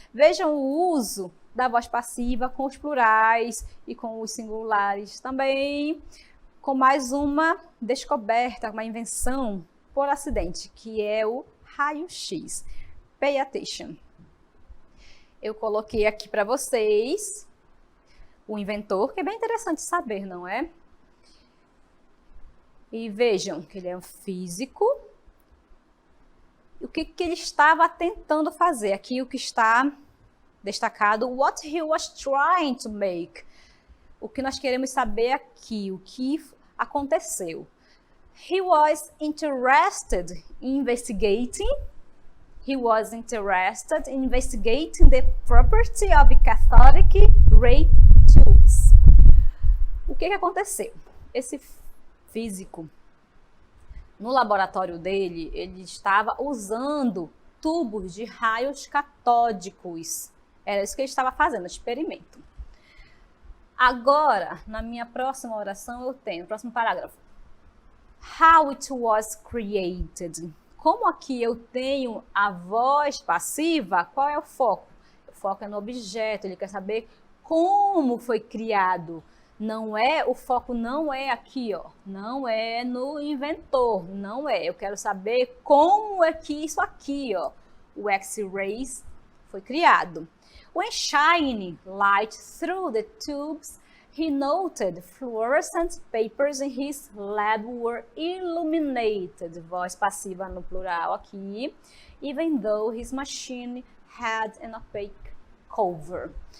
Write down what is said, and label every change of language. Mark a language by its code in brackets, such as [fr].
[pt] Vejam o uso da voz passiva com os plurais e com os singulares também, com mais uma descoberta, uma invenção por acidente, que é o raio-x. [en] Pay attention. [pt] Eu coloquei aqui para vocês o inventor, que é bem interessante saber, não é? E vejam que ele é um físico. O que ele estava tentando fazer? Aqui o que está destacado, [en] what he was trying to make. O que nós queremos saber aqui, o que aconteceu. He was interested in investigating. He was interested in investigating the property of cathodic ray tubes. [pt] O que aconteceu? Esse físico, no laboratório dele, ele estava usando tubos de raios catódicos. Era isso que ele estava fazendo, experimento. Agora, na minha próxima oração, eu tenho, próximo parágrafo. [en] How it was created. [pt] Como aqui eu tenho a voz passiva, qual é o foco? O foco é no objeto, ele quer saber como foi criado. Não é, o foco não é aqui, ó, não é no inventor, não é. Eu quero saber como é que isso aqui, ó, o X-rays foi criado. [en] When shining light through the tubes, he noted fluorescent papers in his lab were illuminated. [pt] Voz passiva no plural aqui. [en] Even though his machine had an opaque cover.